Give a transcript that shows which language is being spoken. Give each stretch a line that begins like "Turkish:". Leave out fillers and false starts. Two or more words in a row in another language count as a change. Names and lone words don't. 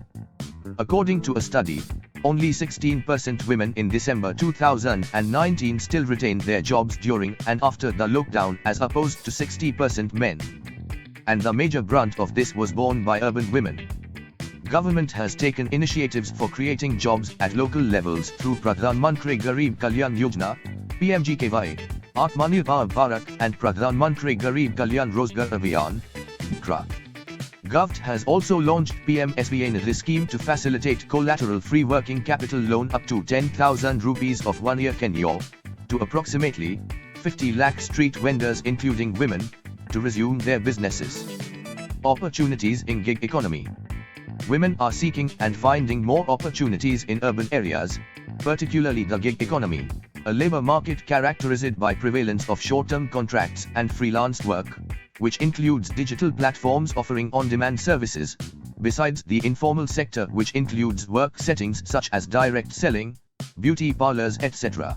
English: According to a study, only 16% women in December 2019 still retained their jobs during and after the lockdown as opposed to 60% men. And the major brunt of this was borne by urban women. Government has taken initiatives for creating jobs at local levels through Pradhan Mantri Garib Kalyan Yojana, PMGKY, Atmanirbhar Bharat and Pradhan Mantri Garib Kalyan Rozgar Abhiyan, (GRA). Govt has also launched PM-SBA Nidhi scheme to facilitate collateral-free working capital loan up to 10,000 rupees of 1-year tenure to approximately 50 lakh street vendors including women to resume their businesses. Opportunities in gig economy. Women are seeking and finding more opportunities in urban areas, particularly the gig economy, a labor market characterized by prevalence of short-term contracts and freelance work, which includes digital platforms offering on-demand services, besides the informal sector which includes work settings such as direct selling, beauty parlors etc.